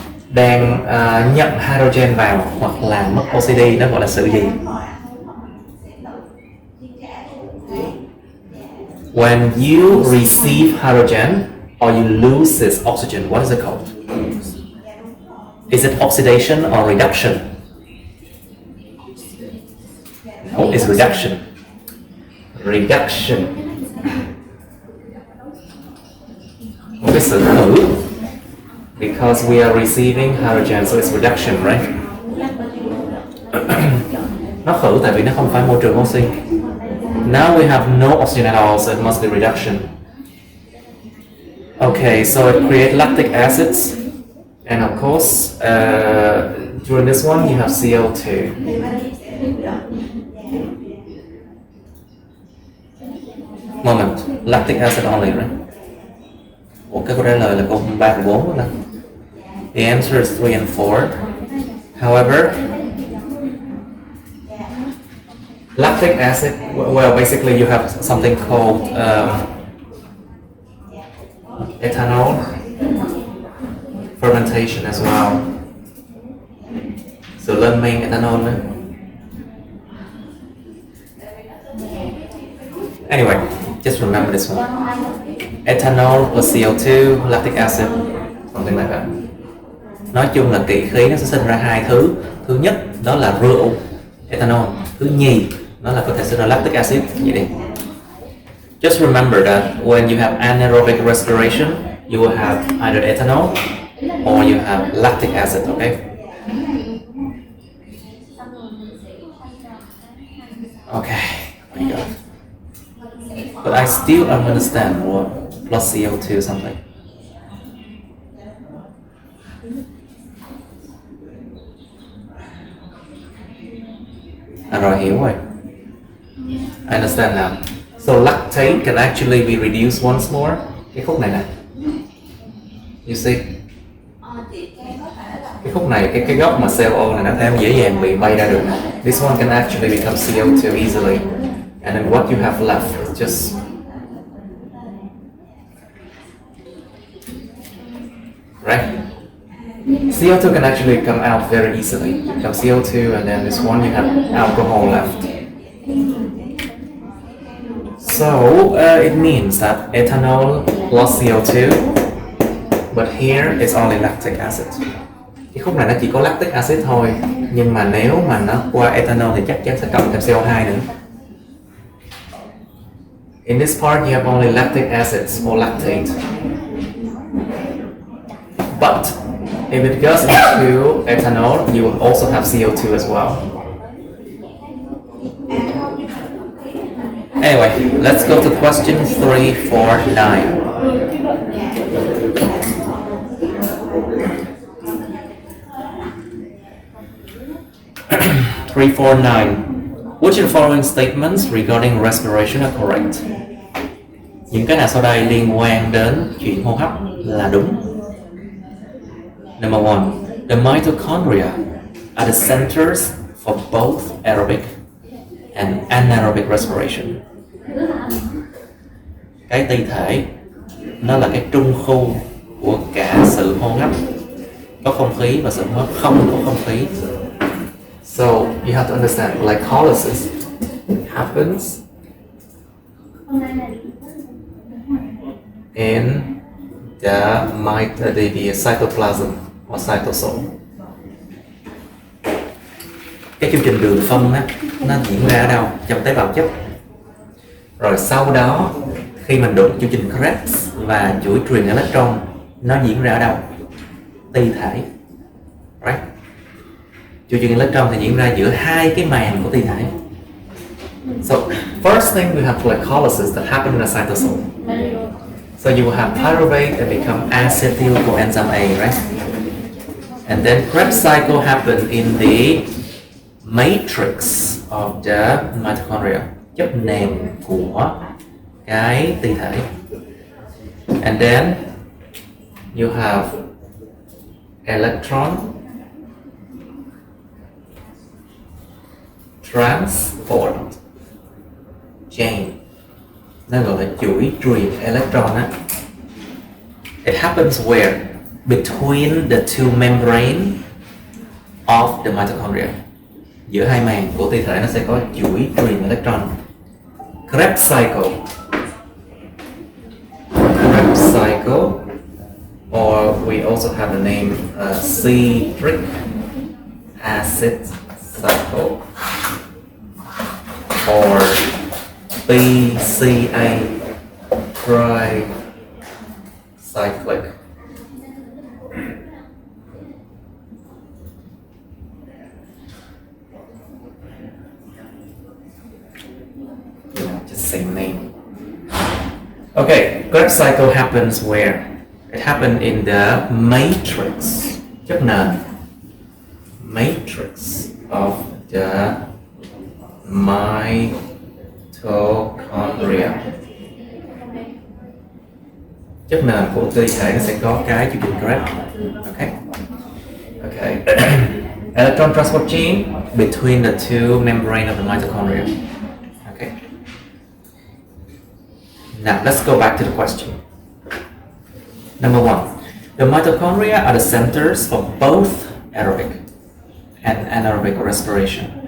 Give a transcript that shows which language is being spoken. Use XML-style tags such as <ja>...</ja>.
<vi>Đang nhận hydrogen vào hoặc là mất oxy đi nó gọi là sự gì?</vi> <en>When you receive hydrogen or you lose this oxygen, what is it called? Is it oxidation or reduction? No, it's reduction. Reduction.</en> <vi>Một cái sự khử.</vi> <en>Because we are receiving hydrogen, so it's reduction, right?</en> <vi>Nó khử tại vì nó không phải môi trường oxy.</vi> <en>Now we have no oxygen at all, so it must be reduction. Okay, so it creates lactic acids, and of course, during this one you have CO2. Moment, lactic acid only, right?</en> <vi>Ủa, cái câu trả lời là câu 3 và 4 đó.</vi> <en>The answer is 3 and 4. However, lactic acid, well, basically you have something called ethanol fermentation as well.</en> <vi>So lên men ethanol nữa.</vi> <en>Anyway, just remember this one. Ethanol plus CO2, lactic acid, something like that.</en> <vi>Nói chung là kỵ khí nó sẽ sinh ra hai thứ. Thứ nhất đó là rượu, ethanol. Thứ nhì nó là có thể sinh ra lactic acid. Vậy đi.</vi> <en>Just remember that when you have anaerobic respiration, you will have either ethanol or you have lactic acid, okay? Okay, very good. But I still don't understand what plus CO2 something.</en> <vi>Rồi hiểu rồi.</vi> <en>I understand now. So lactate can actually be reduced once more.</en> <vi>Cái khúc này nè.</vi> <en>You see?</en> <vi>Cái khúc này, cái góc mà CO này nó thêm dễ dàng bị bay ra được.</vi> <en>This one can actually become CO2 easily. And then what you have left is just right. CO2 can actually come out very easily. Become CO2 and then this one you have alcohol left. So it means that ethanol plus CO2, but here it's only lactic acid.</en> <vi>Cái khúc này nó chỉ có lactic acid thôi, nhưng mà nếu mà nó qua ethanol thì chắc chắn sẽ cộng thêm CO2 nữa.</vi> <en>In this part you have only lactic acids or lactate. But if it goes into ethanol, you will also have CO2 as well. Anyway, let's go to question 349. 349. Which of the following statements regarding respiration are correct?</en> <vi>Những cái nào sau đây liên quan đến chuyện hô hấp là đúng.</vi> <en>Number one, the mitochondria are the centers for both aerobic and anaerobic respiration.</en> <vi>Cái ti thể nó là cái trung khu của cả sự hô hấp có không khí và sự hô hấp không có không khí.</vi> <en>So you have to understand glycolysis happens in the cytoplasm or cytosol.</en> <vi>Cái chương trình đường phân á, nó diễn ra ở đâu? Trong tế bào chất. Rồi sau đó khi mình đụng chương trình Krebs và chuỗi truyền electron, nó diễn ra ở đâu? Ti thể. Right? Chuỗi truyền electron thì diễn ra giữa hai cái màng của ti thể.</vi> <en>So first thing we have glycolysis that happens in a cytosol. So you will have pyruvate and become acetyl coenzyme A, right? And then Krebs cycle happen in the matrix of the mitochondria,</en> <vi>chất nền của cái ti thể.</vi> <en>And then you have electron transport chain.</en> <vi>Nó gọi là chuỗi truyền electron á.</vi> <en>It happens where? Between the two membrane of the mitochondria.</en> <vi>Giữa hai màng của ti thể nó sẽ có chuỗi truyền electron.</vi> <en>Krebs cycle. Krebs cycle, or we also have the name citric acid cycle, or PCA tricyclic. Just same name. Okay, Krebs cycle happens where? It happened in the matrix,</en> <vi>chất nền,</vi> <en>matrix of the mitochondria.</en> <vi>Chất nền của ti thể nó sẽ có cái chương trình Krebs.</vi> <en>Okay. Okay. Electron transport chain between the two membrane of the mitochondria. Okay. Now let's go back to the question. Number one, the mitochondria are the centers for both aerobic and anaerobic respiration.</en>